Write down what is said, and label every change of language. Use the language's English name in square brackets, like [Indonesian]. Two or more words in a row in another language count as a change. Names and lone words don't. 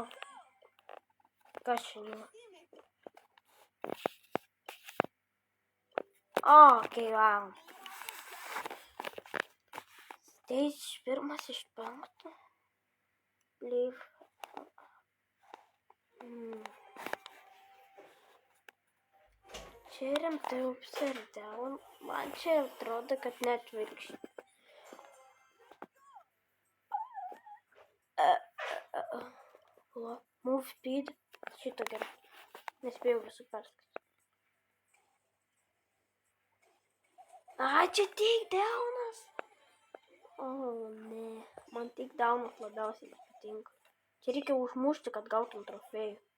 [Lithuanian] Kas šiandien? [English] Okay, wow. [Lithuanian] Stage 1 iš 5. Leave. Čia rimtai [English] upside down. [Lithuanian] Man čia atrodo, kad netvirkščiai. [English] Move speed. [Lithuanian] Šito gerai. Nespėjau visų perskaityti. Čia takedownas. O, ne. Man takedownas labiausiai patinka. Čia reikia užmušti, kad gautum trofėjų.